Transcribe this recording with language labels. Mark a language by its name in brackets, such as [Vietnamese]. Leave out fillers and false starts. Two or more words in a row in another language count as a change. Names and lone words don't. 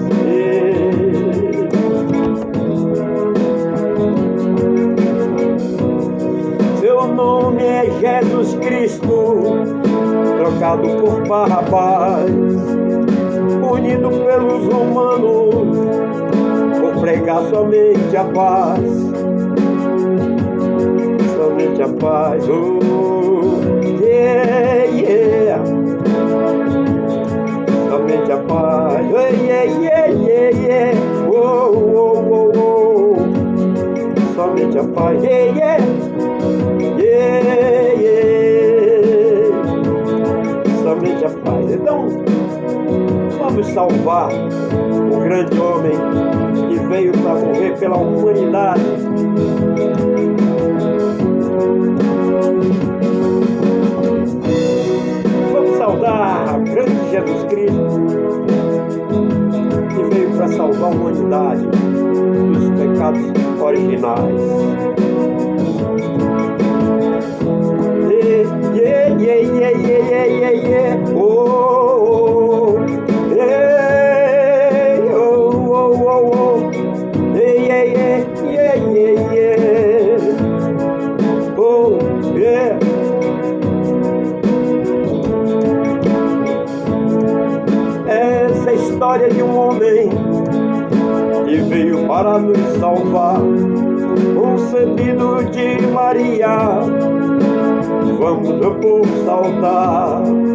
[Portuguese] Seu nome é Jesus Cristo, trocado por Barrabás, punido pelos romanos por pregar somente a paz. Somente a paz. [English] Oh, yeah, yeah. [Portuguese] Somente a paz. [English] Oh, yeah, yeah, yeah, yeah. [Portuguese] Oh, oh, oh, oh. Somente a paz. [English] Yeah, yeah. Yeah, yeah. [Portuguese] Somente a paz. Então, vamos salvar o grande homem que veio para morrer pela humanidade. Vamos saudar o grande Jesus Cristo, que veio para salvar a humanidade dos pecados originais. [English] Yeah, yeah, yeah, yeah, yeah, yeah, yeah. Oh, yeah, oh, oh, oh, oh. Yeah, yeah, yeah, yeah, yeah. Oh, yeah. [Portuguese] Essa é a história de um homem que veio para nos salvar, concebido de Maria. Vamos, meu povo, saudar.